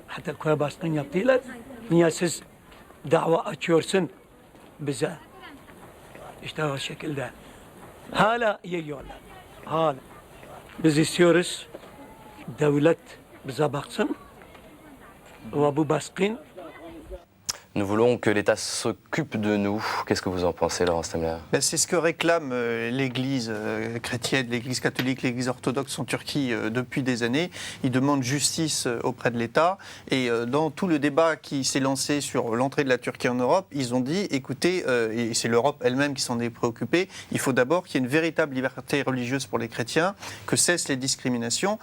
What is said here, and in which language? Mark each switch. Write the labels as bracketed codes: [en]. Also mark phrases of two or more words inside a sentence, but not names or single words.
[tr] Hatta köye baskın yaptılar. Niye siz dava açıyorsun bize? İşte o şekilde. Hala yiyorlar. Hala. Biz istiyoruz devlet bize baksın ve bu baskın [fr] Nous voulons que l'État s'occupe de nous. Qu'est-ce que vous en pensez, Laurent Stemler? C'est ce que réclame l'Église chrétienne, l'Église catholique, l'Église orthodoxe en Turquie depuis des années. Ils demandent justice auprès de l'État. Et dans tout le débat qui s'est lancé sur l'entrée de la Turquie en Europe, ils ont dit, écoutez, et c'est l'Europe elle-même qui s'en est préoccupée, il faut d'abord qu'il y ait une véritable liberté religieuse pour les chrétiens, que cessent les discriminations.